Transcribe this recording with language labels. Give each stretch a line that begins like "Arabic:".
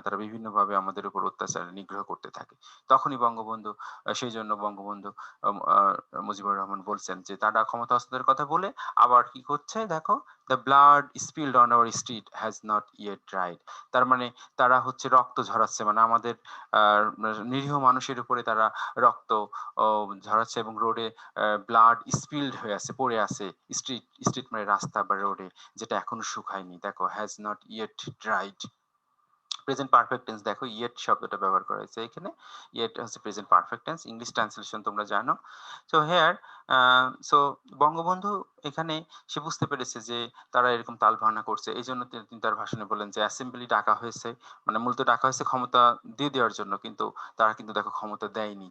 Bangla: তারা বিভিন্নভাবে আমাদের উপর অত্যাচার নিগ্রহ করতে থাকে। তখনই বঙ্গবন্ধু সেইজন্য বঙ্গবন্ধু আম আ মুজিবুর রহমান বলছেন যে তারা ক্ষমতা হস্তান্তরের কথা বলে আবার কি করছে দেখো,
English: "The blood spilled on our street has not yet dried."
Bangla: তার মানে তারা হচ্ছে রক্ত ঝরাচ্ছে। মানে আমাদের আ নিরীহ মানুষের উপরে তারা রক্ত ও ঝরাচ্ছে এবং রোডে ব্লাড স্পিলড হয়ে আছে, পড়ে আছে। স্ট্রিট মানে রাস্তা বা রোডে, যেটা এখনো শুকায়নি। দেখো,
English: "has not yet dried."
Bangla: Present perfect tense দেখো, ইয়েট শব্দটা ব্যবহার করা হয়েছে এখানে। ইয়েট হচ্ছে present perfect tense, English translation তোমরা জানো। সো হেয়ার সো বঙ্গবন্ধু এখানে সে বুঝতে পেরেছে যে তারা এরকম তালবাহানা করছে। এইজন্য তিনি তার ভাষণে বললেন যে অ্যাসেম্বলি ডাকা হয়েছে, মানে মূলত ডাকা হয়েছে ক্ষমতা দিয়ে দেওয়ার জন্য, কিন্তু তারা কিন্তু দেখো ক্ষমতা দেয়নি।